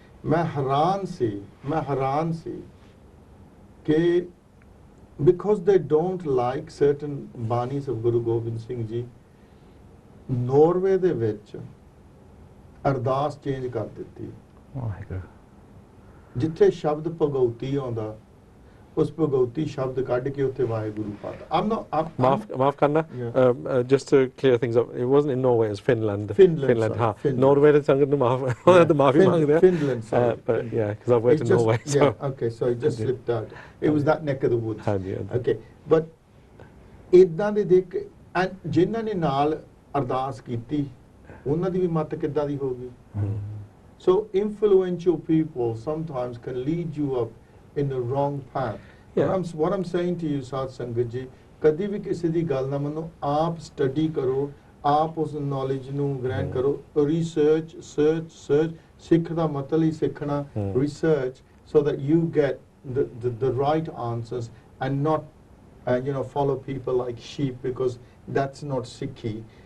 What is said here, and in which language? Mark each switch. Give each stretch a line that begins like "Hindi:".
Punjabi: मैं हैरान सी कि
English: because they don't like certain banis of Guru Gobind Singh Ji,
Punjabi: Norway ਦੇ ਵਿੱਚ ਅਰਦਾਸ ਚੇਂਜ ਕਰ ਦਿੱਤੀ। ਜਿੱਥੇ ਸ਼ਬਦ ਭਗਉਤੀ ਆਉਂਦਾ ਉਸ ਭਗਉਤੀ ਸ਼ਬਦ ਕੱਢ ਕੇ ਉੱਥੇ ਵਾਹਿਗੁਰੂ ਪਾਤਾ। ਮਾਫ ਕਰਨਾ,
English: just to clear things up, it wasn't in Norway, it was Finland. Finland,
Punjabi: ਹਾਂ,
English: Finland.
Punjabi: Norway ਦੇ ਸੰਗਤ ਨੂੰ ਮਾਫੀ ਮੰਗਦੇ ਆ।
English: Finland, sorry. But yeah, because I've worked in Norway. So. Yeah, okay, so it just slipped out. It was that neck of the woods.
Punjabi: ਹਾਂਜੀ। Okay, but ਇਦਾਂ ਦੇ ਦੇਖ ਜਿਨ੍ਹਾਂ ਨੇ ਨਾਲ ਅਰਦਾਸ ਕੀਤੀ ਉਹਨਾਂ ਦੀ ਵੀ ਮੱਤ ਕਿੱਦਾਂ ਦੀ ਹੋਗੀ।
English: So influential people sometimes can lead you up in the wrong path. Yeah. What I'm saying to you, Sat Sangat Ji,
Punjabi: ਕਦੀ ਵੀ ਕਿਸੇ ਦੀ ਗੱਲ ਨਾ ਮੰਨੋ, ਆਪ ਸਟੱਡੀ ਕਰੋ, ਆਪ ਉਸ ਨੌਲੇਜ ਨੂੰ ਗ੍ਰਹਿਣ ਕਰੋ, ਰਿਸਰਚ ਸਰਚ ਸਿੱਖ ਦਾ ਮਤਲਬ ਹੀ ਸਿੱਖਣਾ,
English: research so that you get the right answers and not you know, follow people like sheep, because that's not Sikhi.